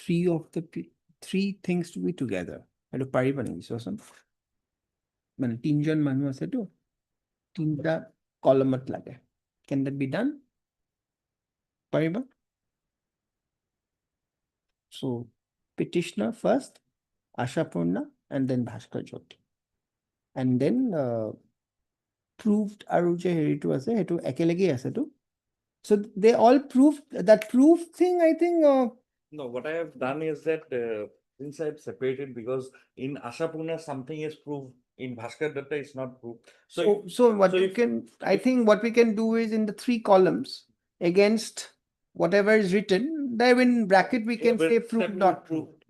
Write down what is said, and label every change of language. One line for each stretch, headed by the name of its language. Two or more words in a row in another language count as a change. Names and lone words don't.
English: three things to be together
Assamese: এইটো পাৰিবা নেকি চোৱাচোন মানে তিনজন মানুহ আছেতো তিনটা কলমত লাগে
English: can that be done পাৰিবা so petitioner first Ashapurna and then Bhaskar Jyoti and then proved
Assamese: আৰু যে হেৰিটো আছে সেইটো একেলগে আছেতো
English: so they all proved that proof thing I think No, what I have done is that since I have separated because in Ashapurna something is proved, in Bhaskar Datta it's not proved. so what you can I think what we can do is in the 3 columns against whatever is written there in bracket we can say proved not proved